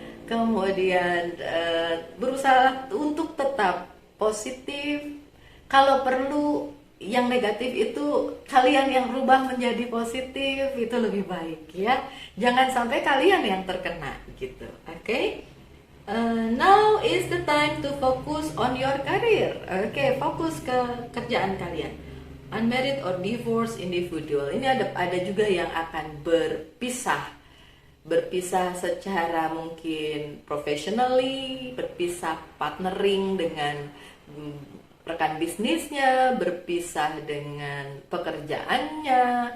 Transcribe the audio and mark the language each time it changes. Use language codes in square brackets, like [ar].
[id] Kemudian berusaha untuk tetap positif. Kalau perlu yang negatif itu kalian yang rubah menjadi positif, itu lebih baik ya. Jangan sampai kalian yang terkena gitu. Oke. [en] Now is the time to focus on your career. [id] Oke, fokus ke kerjaan kalian. [en] Unmarried or divorced individual. [id] Ini ada juga yang akan berpisah secara mungkin professionally, berpisah partnering dengan rekan bisnisnya, berpisah dengan pekerjaannya.